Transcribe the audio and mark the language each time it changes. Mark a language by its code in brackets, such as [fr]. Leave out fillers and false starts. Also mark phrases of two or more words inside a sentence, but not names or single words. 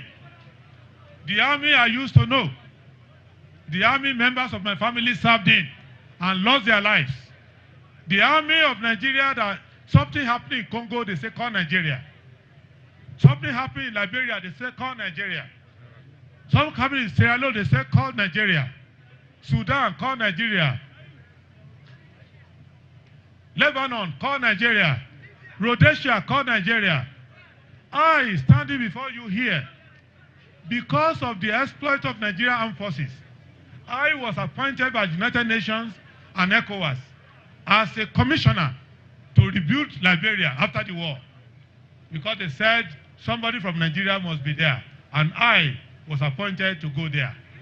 [en] The army I used to know. The army members of my family served in and lost their lives. The army of Nigeria, that something happened in Congo, they say call Nigeria. Something happened in Liberia, they say call Nigeria. Something happened in Sierra Leone, they say call Nigeria. Sudan, call Nigeria. Lebanon, call Nigeria. Rhodesia, call Nigeria. I, standing before you here, because of the exploit of Nigerian armed forces, I was appointed by the United Nations and ECOWAS as a commissioner to rebuild Liberia after the war, because they said somebody from Nigeria must be there, and I was appointed to go there.